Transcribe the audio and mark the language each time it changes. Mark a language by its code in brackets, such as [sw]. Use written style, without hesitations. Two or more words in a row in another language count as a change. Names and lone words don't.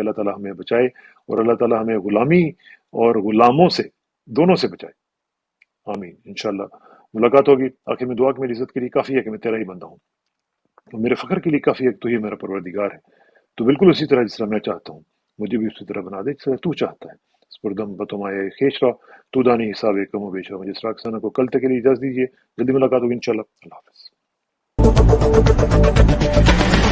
[ur] اللہ تعالیٰ ہمیں بچائے اور اللہ تعالیٰ ہمیں غلامی اور غلاموں سے دونوں سے بچائے. آمین انشاءاللہ. ملاقات ہوگی. آخر میں دعا کہ میری عزت کے لیے کافی ہے کہ میں تیرا ہی بندہ ہوں، اور میرے فخر کے لیے کافی ہے کہ تو ہی میرا پروردگار ہے. تو بالکل اسی طرح جس طرح میں چاہتا ہوں مجھے بھی اسی طرح بنا دے جس طرح تو چاہتا ہے. [fa] سپردم بتمائے خیش را تو دانی حساب کم و بیش را. [ur] مجھے اسراق ثنا کو کل تک کے لیے اجازت دیجیے. جلدی ملاقات ہوگی انشاءاللہ. اللہ حافظ.